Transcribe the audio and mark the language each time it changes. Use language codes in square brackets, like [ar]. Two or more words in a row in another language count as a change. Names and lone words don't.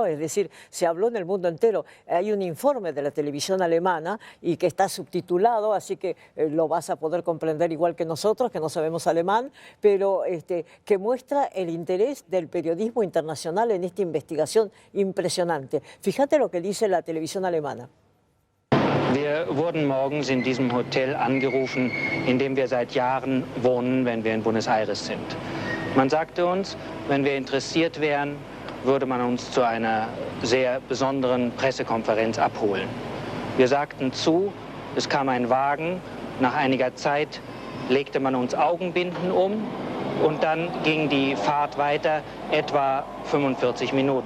[es] Es decir, se habló en el mundo entero. Hay un informe de la televisión alemana y que está subtitulado, así que lo vas a poder comprender igual que nosotros, que no sabemos alemán, pero que muestra el interés del periodismo internacional en esta investigación impresionante. Fíjate lo que dice la televisión alemana. [de] Wir wurden morgens in diesem Hotel angerufen, in dem wir seit Jahren wohnen, wenn wir in Buenos Aires sind. Man sagte uns, wenn wir interessiert wären, würde man uns zu einer sehr besonderen Pressekonferenz abholen. Wir sagten zu, es kam ein Wagen, nach einiger Zeit legte man uns Augenbinden um und dann ging die Fahrt weiter, etwa 45 Minuten.